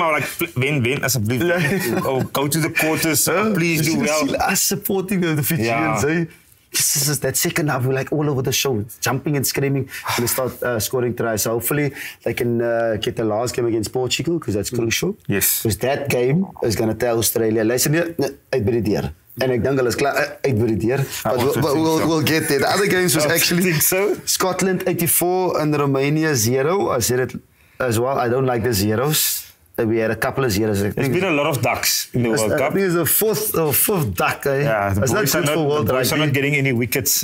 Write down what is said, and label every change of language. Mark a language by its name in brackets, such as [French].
[English] I'm like, win, [Afrikaans] asseblief. [English] Oh, go to the quarters. Please do well. Us supporting the Fijians. Yeah. That second half, we're like all over the show, jumping and screaming, and start scoring tries. So hopefully they can get the last game against Portugal, because that's crucial. Yes. Because that game is going to tell Australia, listen here, [Afrikaans] uit by die deur. En ek dink hulle is klaar uit by die deur. [English] But we'll get there. The other games was actually Scotland 84 and Romania 0. I said it as well. I don't like the zeros. We had a couple of zeros. There's been a lot of ducks in the World Cup. I think it's the fourth duck. Yeah, the boys are not getting any wickets.